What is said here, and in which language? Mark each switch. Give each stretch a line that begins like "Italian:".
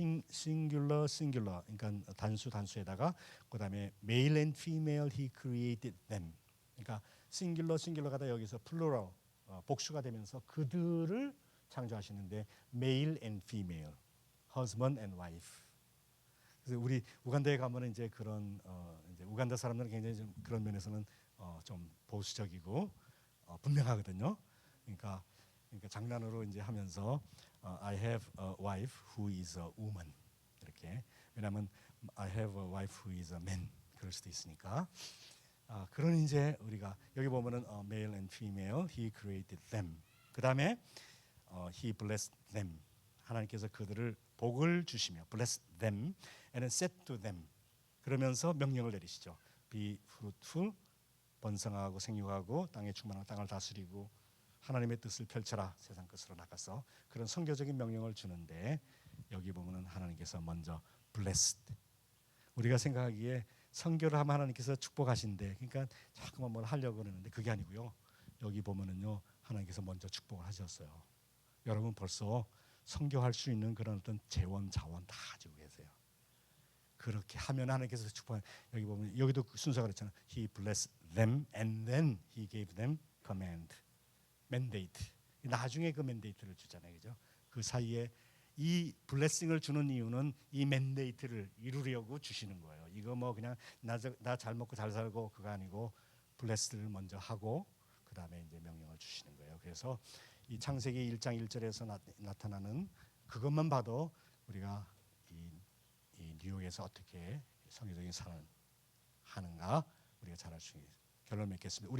English: singular
Korean: 그러니까 단수에다가 그다음에
English: male and female he created them.
Korean: 그러니까 singular가 다 여기서 plural 복수가 되면서 그들을 창조하시는데
English: male and female, husband and wife.
Korean: 그래서 우리 우간다에 가면은 이제 그런 이제 우간다 사람들은 굉장히 좀 그런 면에서는 좀 보수적이고 분명하거든요. 그러니까 장난으로 이제 하면서
English: I have a wife who is a woman
Korean: 이렇게. 왜냐하면
English: I have a wife who is a man
Korean: 그럴 수도 있으니까. 그런 이제 우리가 여기 보면은
English: male and female he created them.
Korean: 그 다음에
English: he blessed them.
Korean: 하나님께서 그들을 복을 주시며
English: bless them and said to them.
Korean: 그러면서 명령을 내리시죠. Be fruitful, 번성하고 생육하고 땅에 충만하고 땅을 다스리고 하나님의 뜻을 펼쳐라 세상 끝으로 나가서 그런 선교적인 명령을 주는데 여기 보면은 하나님께서 먼저 blessed. 우리가 생각하기에 선교를 하면 하나님께서 축복하신대. 그러니까 자꾸만 뭘 하려고 그러는데 그게 아니고요. 여기 보면은요 하나님께서 먼저 축복을 하셨어요. 여러분 벌써 선교할 수 있는 그런 어떤 재원 자원 다 가지고 계세요. 그렇게 하면 하나님께서 축복한. 여기 보면 여기도 순서가 그렇잖아요.
English: He blessed them and then he gave them command, mandate.
Korean: 나중에 그 mandate를 주잖아요, 그죠? 그 사이에 이 블레싱을 주는 이유는 이 맨데이트를 이루려고 주시는 거예요. 이거 뭐 그냥 나 잘 먹고 잘 살고 그거 아니고 블레스를 먼저 하고 그 다음에 이제 명령을 주시는 거예요. 그래서 이 창세기 1장 1절에서 나타나는 그것만 봐도 우리가 이 뉴욕에서 어떻게 성교적인 삶을 하는가 우리가 잘 알 수 있는 결론 맺겠습니다.